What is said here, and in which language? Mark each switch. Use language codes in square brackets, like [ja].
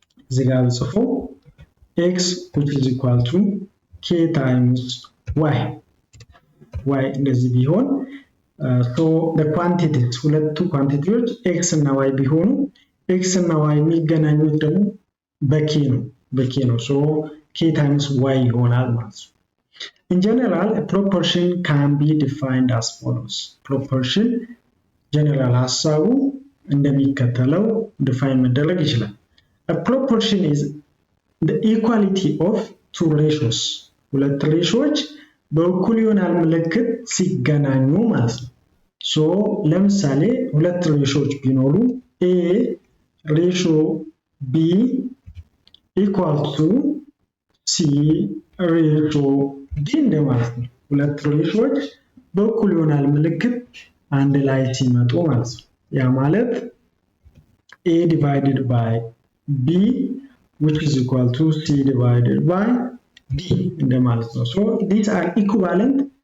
[am] እዚህ ጋር ጽፎ x [en] which is equal to k times y [am] እንደዚህ ቢሆን [en] so the quantities [am] ሁለቱ ኳንቲቲዎች x እና y ቢሆኑ x እና y የሚገናኙት ደግሞ በk ነው so k times y ይሆናል ማለት ነው። [en] In general, a proportion can be defined as follows. [am] Proportion general ሐሳቡ እንደሚከተለው define መደረግ ይችላል. [en] A proportion is the equality of two ratios. [am] ሁለት ሬሾዎች በእኩል ይሆናል ምልክት ሲገናኙ ማለት ነው። so ለምሳሌ ሁለት ሬሾዎች ቢኖሩ a ratio b equal to c ratio d እንደማለት ነው። ሁለት ሬሾዎች በእኩል ይሆናል ምልክት አንድ ላይ ሲመጡ ማለት ነው። ያ ማለት a divided by b [en] which is equal to [am] c divided by d እንደማለት ነው። [en] so these are equivalent